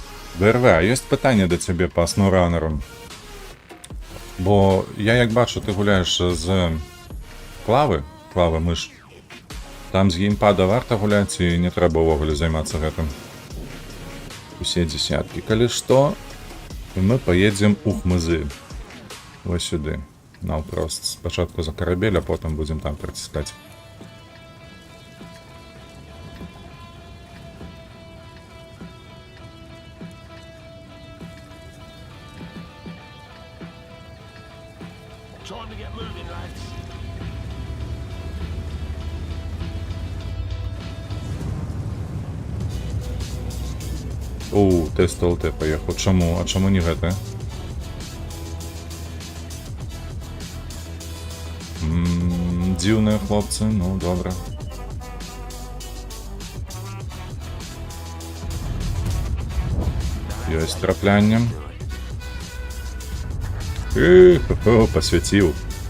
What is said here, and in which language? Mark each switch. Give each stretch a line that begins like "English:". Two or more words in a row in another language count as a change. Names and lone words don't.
Ukrainian: БРВ, а є питання до тебе по SnowRunner? Бо я як бачу, ти гуляєш з клави миш. Там з геймпада варта гуляти і не треба увогуле займатися гэтым.
Belarusian: Усе десятки. Калі што,
Russian: мы поедем
Belarusian: у хмызы.
Ukrainian: Ось сюди. Навпрост. Спочатку за корабель, а потім будемо там притискати.
English: Time to get moving, lads.
Ukrainian: Тест ЛТ поїхав. Чому? А чому не гэта?
Belarusian: Дзіўныя хлопцы, ну добра. Ёсць траплянне. Посвяціў.